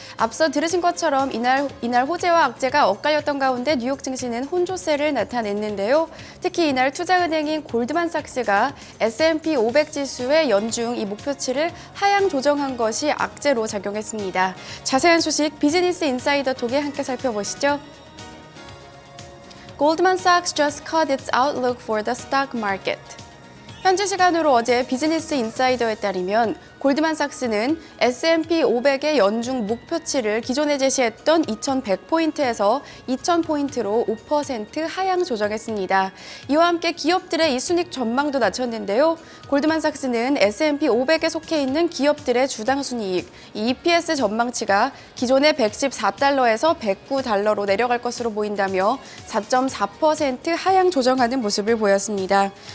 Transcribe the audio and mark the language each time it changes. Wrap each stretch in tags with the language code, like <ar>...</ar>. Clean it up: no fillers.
<ko>앞서 들으신 것처럼 이날 호재와 악재가 엇갈렸던 가운데 뉴욕 증시는 혼조세를 나타냈는데요. 특히 이날 투자은행인 골드만삭스가 S&P 500 지수의 연중 이 목표치를 하향 조정한 것이 악재로 작용했습니다. 자세한 소식 비즈니스 인사이더 통해 함께 살펴보시죠.</ko> <en>Goldman Sachs just cut its outlook for the stock market.</en> <ko>현지 시간으로 어제 비즈니스 인사이더에 따르면 골드만삭스는 S&P 500의 연중 목표치를 기존에 제시했던 2,100포인트에서 2,000포인트로 5% 하향 조정했습니다. 이와 함께 기업들의 이 순익 전망도 낮췄는데요. 골드만삭스는 S&P 500에 속해 있는 기업들의 주당 순이익, 이 EPS 전망치가 기존의 114달러에서 109달러로 내려갈 것으로 보인다며 4.4% 하향 조정하는 모습을 보였습니다.</ko>